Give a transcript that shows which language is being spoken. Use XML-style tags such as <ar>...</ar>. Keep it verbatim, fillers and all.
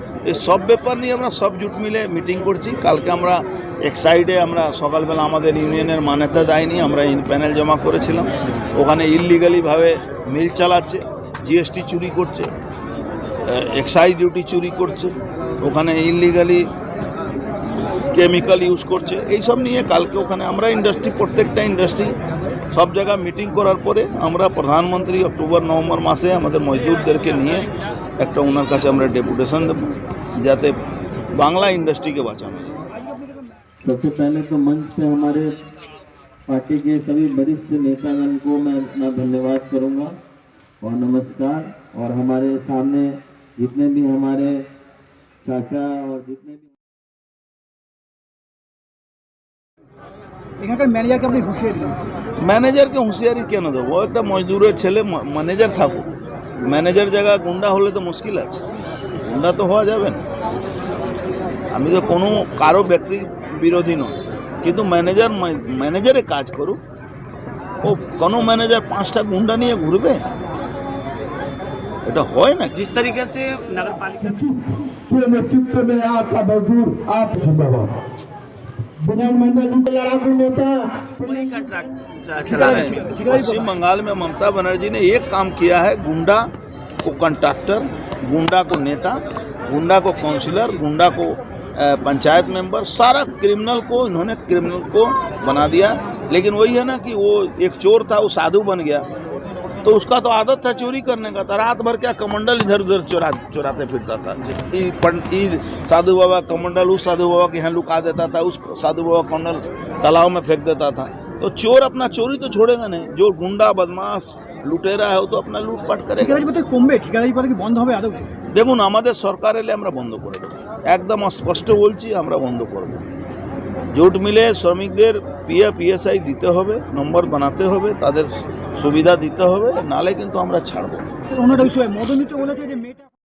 <bn>এই সব ব্যাপার নিয়ে আমরা সব জুট মিলে মিটিং করছি। কালকে আমরা এক সাইডে আমরা সকালবেলা আমাদের ইউনিয়নের মান্যতা দেয়নি, আমরা প্যানেল জমা করেছিলাম, ওখানে ইললিগালিভাবে মিল চালাচ্ছে, জিএসটি চুরি করছে, এক্সাইজ ডিউটি চুরি করছে, ওখানে ইললিগালি কেমিক্যাল ইউজ করছে। এইসব নিয়ে কালকে ওখানে আমরা ইন্ডাস্ট্রি, প্রত্যেকটা ইন্ডাস্ট্রি সব জায়গা মিটিং করার পরে আমরা প্রধানমন্ত্রী অক্টোবর নভেম্বর মাসে আমাদের মজদুরদেরকে নিয়ে একটা ওনার কাছে আমরা ডেপুটেশন দেব, যাতে বাংলা ইন্ডাস্ট্রিকে বাঁচানো।</bn> <hi>सबसे पहले तो मंच पे हमारे पार्टी के सभी वरिष्ठ नेतागण को मैं अपना धन्यवाद करूंगा और नमस्कार। और हमारे सामने जितने भी हमारे चाचा और जितने भी</hi> <bn>এখানকার ম্যানেজারকে আপনি হুঁশিয়ারি দিয়েছেন। ম্যানেজারকে হুঁশিয়ারি কেন দেবো? একটা মজদুরের ছেলে ম্যানেজার থাকো, ম্যানেজার জায়গা গুন্ডা হলে তো মুশকিল আছে, গুন্ডা তো হওয়া যাবে না। আমি তো কোনো কারো ব্যক্তি বিরোধী নয়, কিন্তু ম্যানেজার ম্যানেজারে কাজ করুক। ও কোনো ম্যানেজার পাঁচটা গুন্ডা নিয়ে ঘুরবে, এটা হয় না।</bn> <hi>जिस तरीके से नगरपालिका के नेतृत्व में आपका मजदूर आप जिंदाबाद। विधानमंडल के लड़ाकू नेता वही कंट्रैक्ट चला रहे हैं। पश्चिम बंगाल में ममता बनर्जी ने एक काम किया है, गुंडा को कंट्रैक्टर, गुंडा को नेता, गुंडा को काउंसिलर, गुंडा को पंचायत मेंबर, सारा क्रिमिनल को इन्होंने क्रिमिनल को बना दिया। लेकिन वही है ना कि वो एक चोर था, वो साधु बन गया, तो उसका तो आदत था चोरी करने का, तो रात भर क्या कमंडल इधर उधर चोरा चुराते फिरता था। ये साधु बाबा कमंडल उस साधु बाबा के यहाँ लुका देता था, उस साधु बाबा कमंडल तालाब में फेंक देता था। तो चोर अपना चोरी तो छोड़ेगा नहीं, जो गुंडा बदमाश लुटेरा है वो तो अपना लूटपाट करेगा। कमबे ठिकादारी पर बंद हो आदौ</hi> <bn>দেখুন, আমাদের সরকার এলে আমরা বন্ধ করে দেবো, একদম স্পষ্ট বলছি, আমরা বন্ধ করব। জুট মিলে শ্রমিকদের পিএফ ইএসআই দিতে হবে, নম্বর বানাতে হবে, তাদের সুবিধা দিতে হবে, নালে কিন্তু আমরা ছাড়বো।</bn>